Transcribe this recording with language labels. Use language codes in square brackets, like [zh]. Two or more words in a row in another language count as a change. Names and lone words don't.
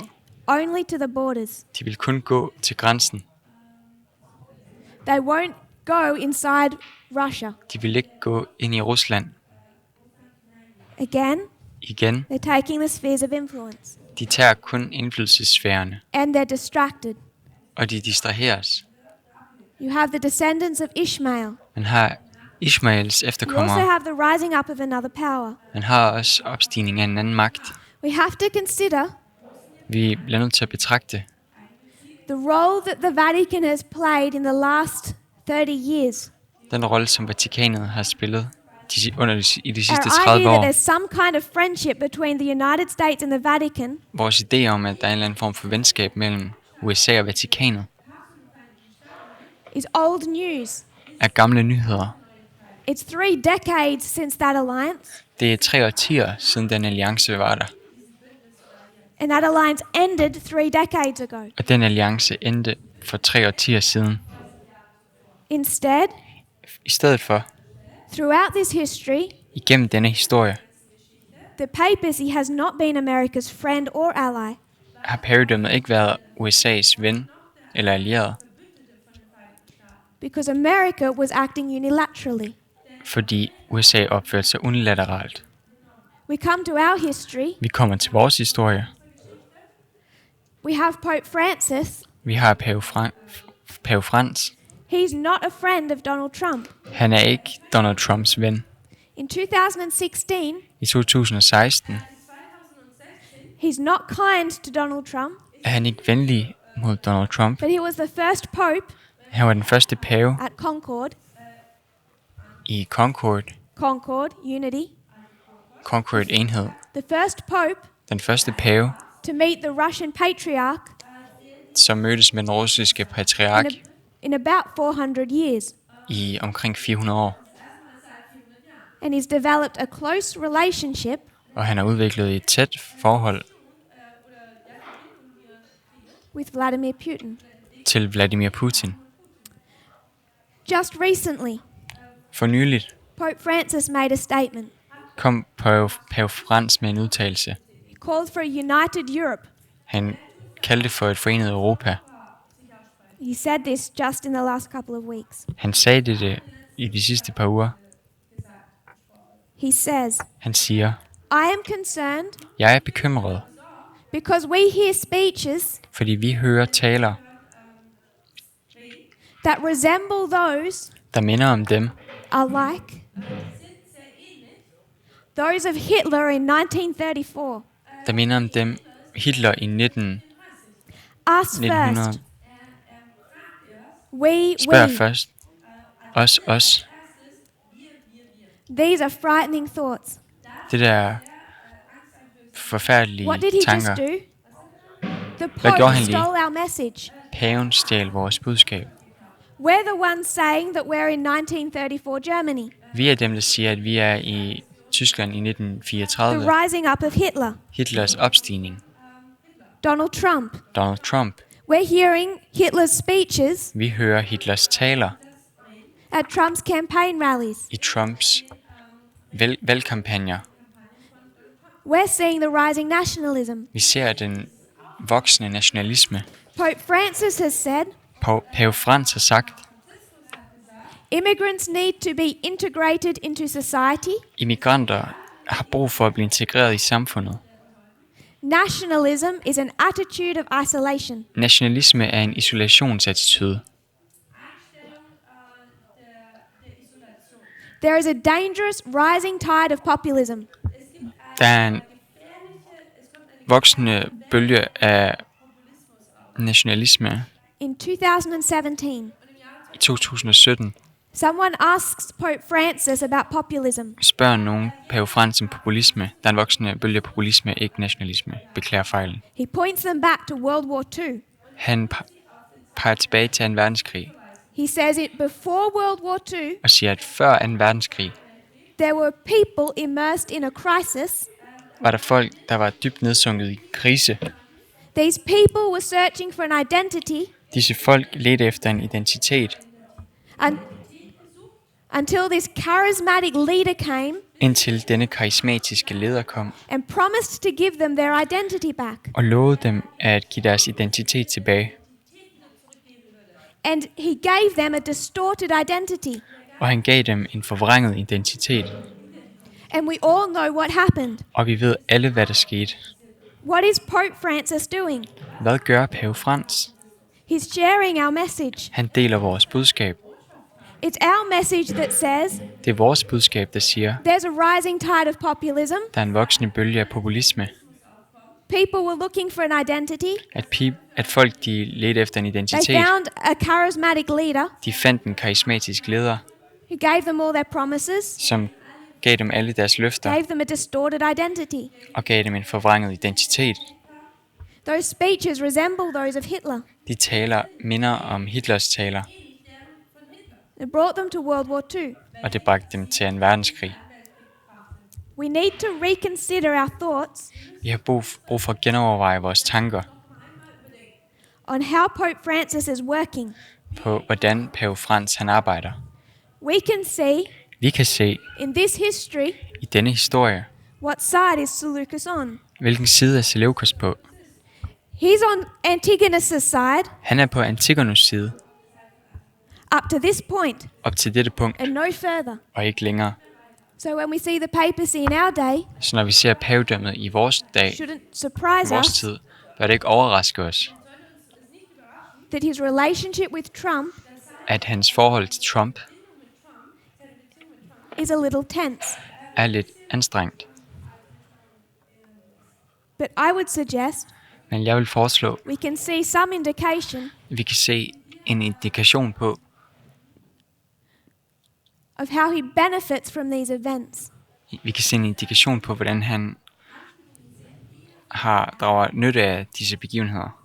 [en] only to the borders. [da] De vil kun gå til grænsen. [en] They won't go inside Russia. [da] De vil ikke gå ind i Rusland. [en] Again, [da] Igen, [en] they're taking the spheres of influence. [da] de tager kun indflydelsessfærerne, [en] And they're distracted. [da] og de distraheres. [en] You have the descendants of Ishmael. [da] Man har Ishmaels [en] You also [da] efterkommere. [en] have the rising up of another power. [da] Man har også opstigning af en anden magt. [en] We have to consider [da] Vi bliver nødt til at betragte [en] the role that the Vatican has played in the last 30 years. [da] den rolle, som Vatikanet har spillet i de sidste [en] Our [da] 30 [en] idea that [da] år. [en] there's some kind of friendship between the United States and the Vatican [da] Vores idé om, at der er en eller anden form for venskab mellem USA og Vatikanet, [en] is old news. [da] er gamle nyheder. [en] It's 3 decades since that alliance, [da] Det er 3 årtier siden den alliance var der. [en] and that alliance ended 3 decades ago. [da] Og den alliance endte for 3 årtier siden. [en] Instead, [da] I stedet for, [en] throughout this history, [da] igennem denne historie, [en] the papacy has not been America's friend or ally. [da] har herredømmet ikke været USA's ven eller allieret, [en] Because America was acting unilaterally. [da] fordi USA opførte sig unilateralt. [en] We come to our history. [da] Vi kommer til vores historie. [en] We have Pope Francis. [da] Vi har Pave Frans. [en] He's not a friend of Donald Trump. [da] Han er ikke Donald Trumps ven. [en] In 2016, [da] I 2016 [en] he's not kind to Donald Trump, [da] er han ikke venlig mod Donald Trump. [en] but he was the first pope [da] Han var den første pave [en] at [da] i Concord [en] Concord, [da] enhed. [en] the first pope [da] Den første pave, [en] to meet the Russian patriarch [da] som mødtes med den russiske patriark [en] in about 400 years. [da] i omkring 400 år. [en] And he's developed a close relationship [da] Og han har udviklet et tæt forhold [en] with Vladimir Putin. [da] til Vladimir Putin. [en] Just recently, [da] For nyligt [en] Pope Francis made a statement. [da] kom pave Frans med en udtalelse. [en] He called for a united Europe. [da] Han kaldte for et forenet Europa. [en] He said this just in the last couple of weeks. [da] Han sagde det i de sidste par uger. [en] He says, [da] Han siger, [en] I am concerned [da] jeg er bekymret, [en] because we hear speeches [da] fordi vi hører taler, [en] that resemble those [da] der minder om dem, [en] are like those of Hitler in 1934. [da] der minder om dem Hitler i [en] Us [da] 1900. [en] first. We. [da] Spørg først. Os. [en] These are frightening thoughts. [da] Det der er forfærdelige [en] What did he [da] tanker. [en] just do? The [da] Hvad gjorde [en] Pope [da] han lige? [en] stole our message. [da] Paven stjal vores budskab. [en] We're the ones saying that we're in 1934 Germany. [da] Vi er dem, der siger, at vi er i Tyskland i [en] The [da] 1934. [en] rising up of Hitler. [da] Hitlers opstigning. [en] Donald Trump. [da] Donald Trump. [en] We're hearing Hitler's speeches [da] Vi hører Hitlers taler [en] at Trump's campaign rallies. [da] i Trumps valgkampagner. [en] We're seeing the rising nationalism. [da] Vi ser den voksende nationalisme. [en] Pope Francis has said, [da] Pave Frans har sagt, [en] immigrants need to be integrated into society. [da] immigranter har brug for at blive integreret i samfundet. [en] Nationalism is an attitude of isolation. [da] Nationalisme er en isolationsattitude. [en] There is a dangerous rising tide of populism. [da] Der er en voksende bølge af nationalisme [en] In 2017, [da] i 2017. [en] someone asks Pope Francis about populism. [da] Spørger nogen Pave Frans om populisme. Der er en voksende bølge af populisme, ikke nationalisme. Beklager fejlen. [en] He points them back to World War II. [da] Han peger tilbage til 2. verdenskrig [en] He says it before World War II, [da] og siger, at før 2. verdenskrig [en] there were people immersed in a crisis. [da] var der folk, der var dybt nedsunket i krise. [en] These people were searching for an identity [da] Disse folk ledte efter en identitet, [en] until this charismatic leader came [da] indtil denne karismatiske leder kom [en] and promised to give them their identity back. [da] og lovede dem at give deres identitet tilbage. [en] And he gave them a distorted identity. [da] Og han gav dem en forvrænget identitet. [en] And we all know what happened. [da] Og vi ved alle, hvad der skete. [en] What is Pope Francis doing? [da] Hvad gør Pave Frans? [en] He's sharing our message. [da] Han deler vores budskab. [en] It's our message that says [da] Det er vores budskab, der siger, [en] there's a rising tide of populism. [da] der er en voksende bølge af populisme. [en] People were looking for an identity. [da] At folk, de ledte efter en [en] They [da] identitet. [en] found a charismatic leader [da] De fandt en karismatisk leder, [en] who gave them all their promises, [da] som gav dem alle deres løfter [en] gave them a distorted identity. [da] og gav dem en forvrænget identitet. [en] Those speeches resemble those of Hitler. [da] De taler minder om Hitlers taler, [en] It brought them to World War II. [da] og det bragte dem til 2. verdenskrig. [en] We need to reconsider our thoughts [da] Vi har brug for at genoverveje vores tanker [en] on how Pope Francis is working. [da] på, hvordan Pave Frans han arbejder. [en] We can see [da] Vi kan se [en] in this history [da] i denne historie, [en] what side is Seleucus on. [da] hvilken side er Seleucus på. [en] He's on Antigonus' side [da] Han er på Antigonus' side, [en] up to this point [da] op til dette punkt, [en] and no further. [da] og ikke længere. [en] So when we see the papacy in our day, [da] Så når vi ser pavedømmet i vores dag, [en] shouldn't [da] i [en] surprise [da] vores [en] us [da] tid, bør det ikke overraske os, [en] that his relationship with Trump [da] at hans forhold til Trump [en] is a little tense. [da] er lidt anstrengt. [en] But I would suggest [da] Men jeg vil foreslå, [en] we can see some indication [da] at vi kan se en indikation på, [en] of how he benefits from these events. [da] vi kan se en indikation på, hvordan han drager nytte af disse begivenheder.